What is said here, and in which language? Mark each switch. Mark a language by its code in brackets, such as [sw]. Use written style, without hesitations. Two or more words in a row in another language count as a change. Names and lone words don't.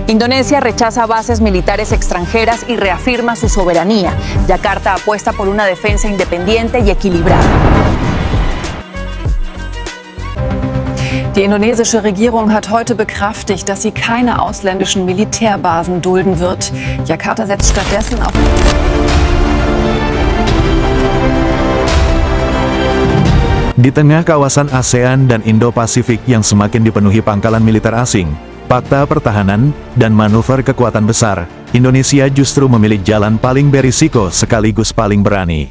[es] Indonesia rechaza bases militares extranjeras y reafirma su soberanía. Yakarta apuesta por una defensa independiente y equilibrada. [de] Die indonesische Regierung hat heute bekräftigt, dass sie keine ausländischen Militärbasen dulden wird. Jakarta setzt stattdessen auf [id] Di tengah kawasan ASEAN dan Indo-Pasifik yang semakin dipenuhi pangkalan militer asing, fakta pertahanan, dan manuver kekuatan besar, Indonesia justru memilih jalan paling berisiko sekaligus paling berani.